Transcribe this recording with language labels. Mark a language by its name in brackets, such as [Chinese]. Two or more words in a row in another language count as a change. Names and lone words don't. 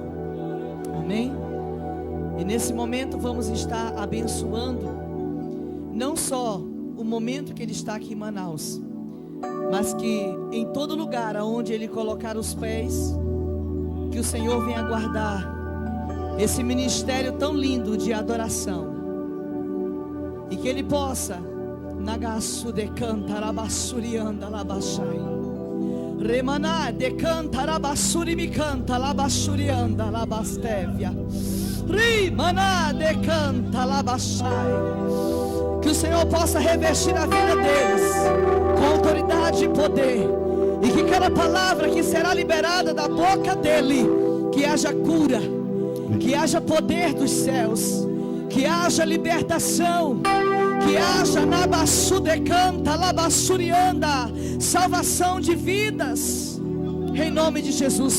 [Portuguese] Amém? E nesse momento vamos estar abençoando não só o momento que ele está aqui em Manaus, mas que em todo lugar aonde ele colocar os pés, que o Senhor venha guardar esse ministério tão lindo de adoração, e que ele possa Nagasu de cantarabasurianda labashai Remaná de cantarabasuri mi canta labashurianda labastevia Rimaná de canta labashai. Que o Senhor possa revestir a vida deles com autoridade e poder, e que cada palavra que será liberada da boca dele, que haja cura, que haja poder dos céus, que haja libertação, que haja nabassu de canta labassurianda, salvação de vidas, em nome de Jesus.